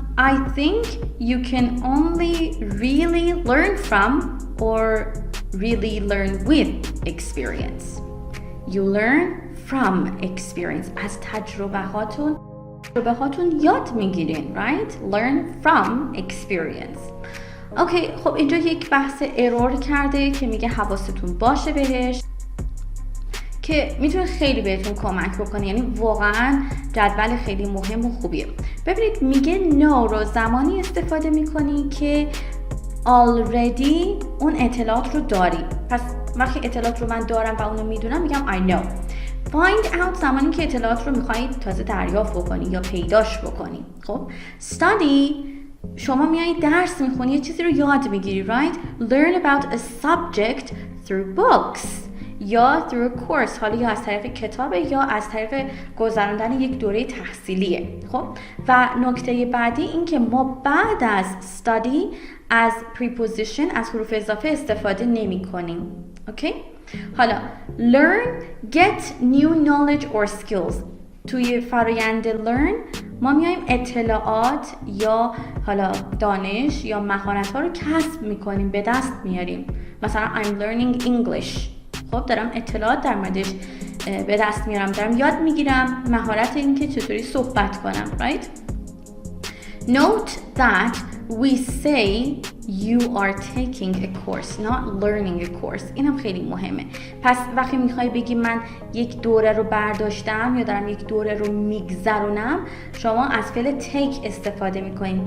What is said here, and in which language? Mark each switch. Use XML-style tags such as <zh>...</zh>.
<en>I think you can only really learn from or really learn with experience. You learn from experience.</en> <fa>از تجربه هاتون یاد میگیرین.</fa> <en>right. learn from experience. Okay.</en> <fa>خب اینجا یک بحث ارور کرده که میگه حواستون باشه بهش، که میتونه خیلی بهتون کمک بکنه. یعنی واقعا جدول خیلی مهم و خوبیه. ببینید میگه know رو زمانی استفاده میکنی که already اون اطلاعات رو داری. پس وقتی اطلاعات رو من دارم و اونو میدونم میگم</fa> <en>I know. find out</en> <fa>زمانی که اطلاعات رو میخوایی تازه دریافت بکنی یا پیداش بکنی. خب study شما میایی درس میخونی، یه چیزی رو یاد میگیری.</fa> <en>right. learn about a subject through books</en> <fa>یا</fa> <en>through a course،</en> <fa>حالا یا از طریق کتابه یا از طریق گذراندن یک دوره تحصیلیه. خب و نکته بعدی این که ما بعد از study از preposition، از حروف اضافه استفاده نمی کنیم. اوکی.</fa> <en>حالا learn get new knowledge or skills.</en> <fa>توی فرآیند learn ما میایم اطلاعات یا حالا دانش یا مهارت ها رو کسب میکنیم، به دست میاریم.</fa> <en>مثلا I'm learning English.</en> <fa>خب دارم اطلاعات در موردش به دست میارم، دارم یاد میگیرم مهارت این که چطوری صحبت کنم.</fa> <en>right. note that we say you are taking a course not learning a course.</en> <fa>این هم خیلی مهمه. پس وقتی میخوای بگی من یک دوره رو برداشتم یا دارم یک دوره رو میگذرونم، شما از فعل take استفاده میکنین.</fa>